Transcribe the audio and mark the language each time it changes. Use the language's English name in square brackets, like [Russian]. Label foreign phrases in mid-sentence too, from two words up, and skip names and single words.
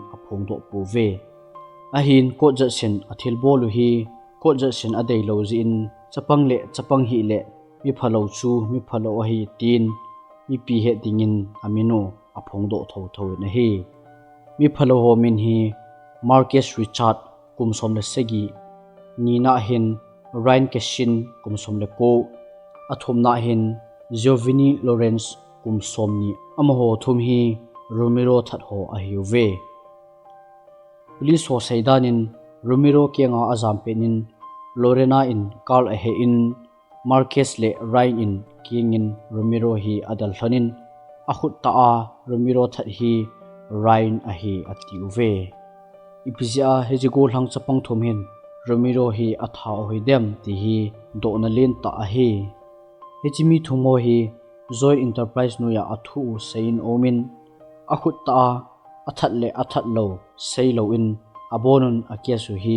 [Thado Chin] aphong do puve ahin ko jasen athil bolu hi ko jasen adei lozi in chapang hi le mi phalo chu mi phalo ahi tin mi pi heading in amino aphong do tho na hi mi phalo ho min hi Marcus Richard kumsom le segi nina hin Ryan Keshin kumsom le ko athum na hin Giovanni Lawrence kumsom ni amaho thum hi Romero that ho a hiuve police ho saidanin Romero kenga azam penin Lorena in Carl a he in Marquez le Ryan in king in Romero hi adal thanin akhut ta a Romero that hi Ryan a hi atiuve ipizia hejigol hang chapang thum hin Romero hi atha oidem ti hi do na len ta a hi hechimi thumo hi Joy Enterprise no ya athu sein omin akhut ta athat le athat lo sei lo in abonun akiasu hi